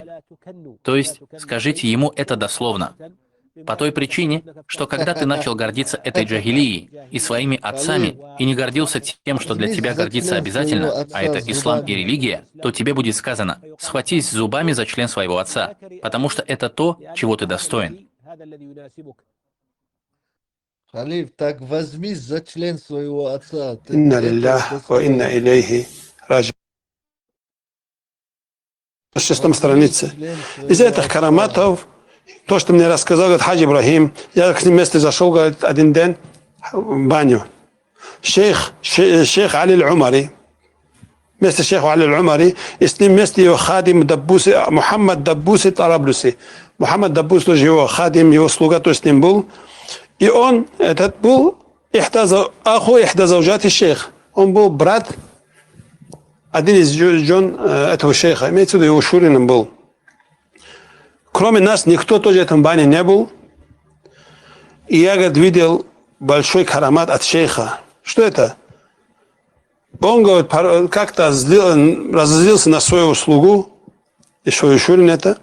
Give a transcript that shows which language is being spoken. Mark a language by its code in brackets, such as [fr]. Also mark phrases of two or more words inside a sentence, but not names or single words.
[ru] То есть, скажите ему это дословно. По той причине, что когда ты начал гордиться этой джахилией и своими отцами, и не гордился тем, что для тебя гордиться обязательно, а это ислам и религия, то тебе будет сказано: схватись зубами за член своего отца, потому что это то, чего ты достоин. Халиф, так возьмись за член своего отца. Ты [ar] Инна [ru] этого [ar] لله و [ru] достоин. [ar] إنا إليه راجعون. [ru] На 6 странице. Из этих караматов, то, что мне рассказал, говорит, Хаджи Ибрахим, я к ним вместе зашел, говорит, один день в баню. Шейх Али Аль-Умари, вместе шейха Али Аль-Умари, и с ним вместе его хадим Даббуси, Мухаммад Даббуси Тараблюси. Мухаммад Даббус тоже его хадим, его слуга, то с ним был. И он, этот был [ar] أخو إحدى زوجات الشيخ. [ru] Он был брат, один из жен этого шейха, имеется в виду, его шурином был. Кроме нас, никто тоже в этом бане не был. И я, говорит, видел большой карамат от шейха. Что это? Он, говорит, как-то разозлился на свою слугу, и свою шурин это.